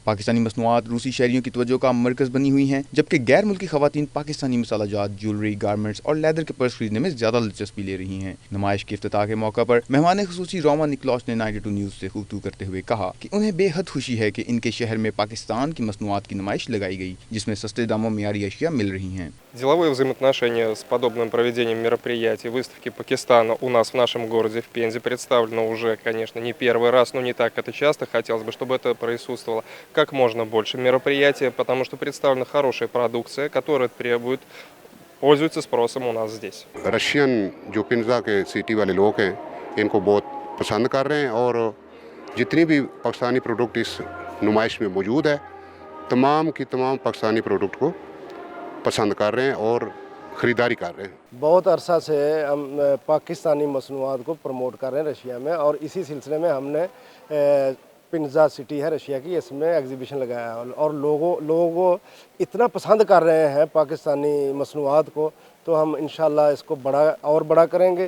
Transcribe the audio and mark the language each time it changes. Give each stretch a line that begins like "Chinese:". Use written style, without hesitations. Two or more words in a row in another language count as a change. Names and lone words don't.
Urdu: پاکستانی مصنوعات روسی شہریوں کی توجہ کا مرکز بنی ہوئی ہیں، جبکہ غیر ملکی خواتین پاکستانی مسالہ جات، جیولری، گارمنٹس اور لیدر کے پرس خریدنے میں زیادہ دلچسپی لے رہی ہیں۔ نمائش کے افتتاح کے موقع پر مہمان خصوصی رومن نکلاچ نے 92 نیوز سے گفتگو کرتے ہوئے کہا کہ انہیں بے حد خوشی ہے کہ ان کے شہر میں پاکستان کی مصنوعات کی نمائش لگائی گئی جس میں سستے داموں معیاری اشیاء مل رہی ہیں۔
Russian: Деловые взаимоотношения с подобным проведением мероприятий, выставки Пакистана у нас в нашем городе, в Пензе, представлено уже, конечно, не первый раз, но не так это часто. Хотелось бы, чтобы это присутствовало как можно больше мероприятий, потому что представлена хорошая продукция, которая пользуется спросом у нас здесь.
Urdu: رشین جو پنزا کے سٹی والے لوگ ہیں انکو بہت پسند کر رہے ہیں اور جتنی بھی پاکستانی پروڈکٹ اس نمائش میں موجود ہے تمام کی تمام پاکستانی پروڈکٹ کو پسند کر رہے ہیں اور خریداری کر رہے ہیں. بہت عرصہ سے ہم پاکستانی مصنوعات کو پروموٹ کر رہے ہیں رشیا میں اور اسی سلسلے میں ہم نے پنزا سٹی ہے رشیا کی، اس میں ایگزیبیشن لگایا ہے اور لوگوں اتنا پسند کر رہے ہیں پاکستانی مصنوعات کو، تو ہم
Arabic: إن شاء الله
Urdu: اس کو بڑا کریں گے.